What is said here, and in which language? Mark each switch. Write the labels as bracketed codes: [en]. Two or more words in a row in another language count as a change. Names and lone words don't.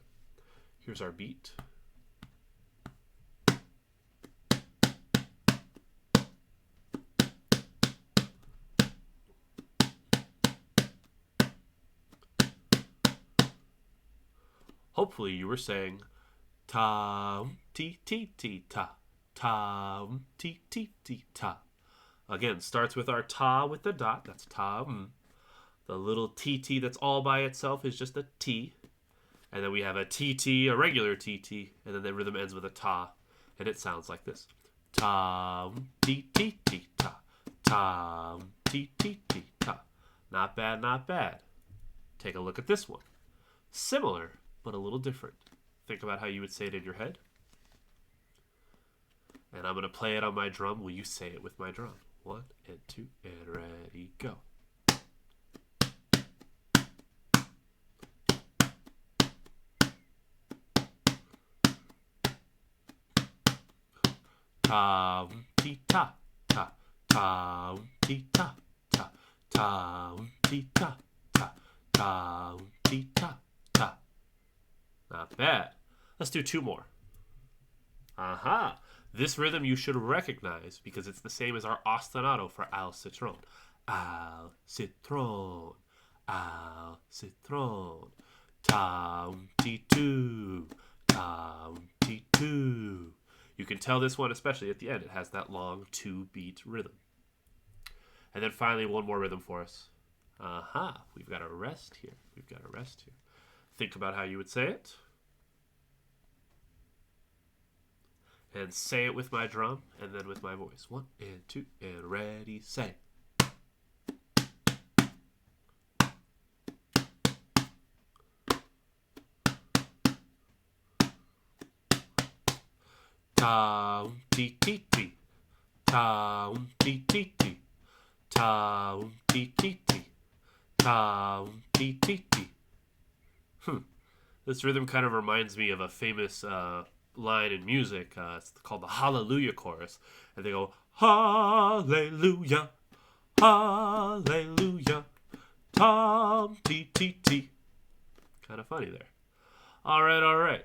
[en] Here's our beat. Hopefully you were saying tam, ti, ti, ti, ta. Tam, ti, ti, ti, ta. Again, starts with our ta with the dot. That's tam. The little TT that's all by itself is just a T. And then we have a TT, a regular TT, and then the rhythm ends with a ta. And it sounds like this. Tam, ti, ti, ti, ta. Tam, ti, ti, ti, ta. Not bad, not bad. Take a look at this one. Similar, but a little different. Think about how you would say it in your head. And I'm going to play it on my drum. Will you say it with my drum? 1 and 2 and ready, go. Tam, ti, ta, ta. Tam, ti, ta, ta. Tam, ti, ta, ta. Tam, ti, ta, ta. Not bad. Let's do 2 more. Aha! This rhythm you should recognize because it's the same as our ostinato for Alcitron. Alcitron, Alcitron. Tam, ti, two, tam, ti, two. You can tell this one, especially at the end, it has that long 2-beat rhythm. And then finally, one more rhythm for us. Aha! We've got a rest here. We've got a rest here. Think about how you would say it. And say it with my drum and then with my voice. 1 and 2 and ready, say. Tam, ti, ti, ti. Tam, ti, ti, ti. Tam, ti, ti, ti. Tam, ti, ti, ti. This rhythm kind of reminds me of a famous line in music. It's called the Hallelujah Chorus. And they go, Hallelujah, Hallelujah, Tom, T, T, T. Kind of funny there. All right.